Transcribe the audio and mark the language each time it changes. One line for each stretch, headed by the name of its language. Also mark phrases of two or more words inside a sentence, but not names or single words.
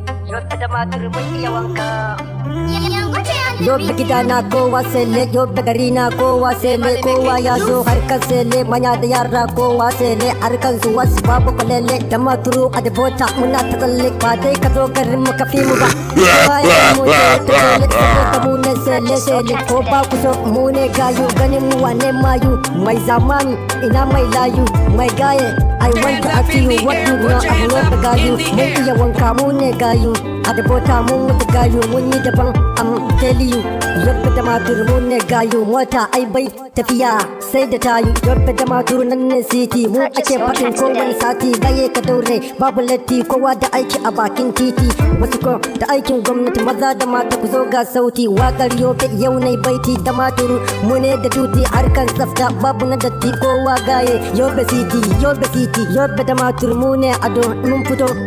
Hausa: Yau da Damaturu mun iya wanka. Yau da gida na kowa sele, yau da gari na kowa sele, kowa ya zo harkar sele, manya da yara kowa sele, harkar su wasu babu kwalele, Damaturu a Devota, muna ta tsalle, ba dai ka zo garin mu ka fi mu ba. Kowa ya mu je ta tsalle, saboda mu ne sele, sele, ko ba ku so mu ne gayu, ganin mu wane mayu, mai zamani, ina mai layu, mai gaye,
English: I want to ask you what you know, I'm not the
Hausa: gayu, mun iya wanka mu ne gayu, a Devota mun mutu gayu, mun yi daban,
English: I'm telling you,
Hausa: yau da Damaturu mu ne gayu, mota ai bai tafiya sai da tayu, yau da Damaturu nan ne city, mu ake faɗin kowane sati, gaye ka daure, babu latti kowa da aiki a bakin titi, wasu ko da aikin gwamnati, maza da mata ku zo ga sauti, waƙar Yobe yau nai baiti, Damaturu mu ne da duti, harkan tsafta babu na datti kowa gaye, Yobe city, Yobe city, Yobe Damaturu mu ne ado, mun fito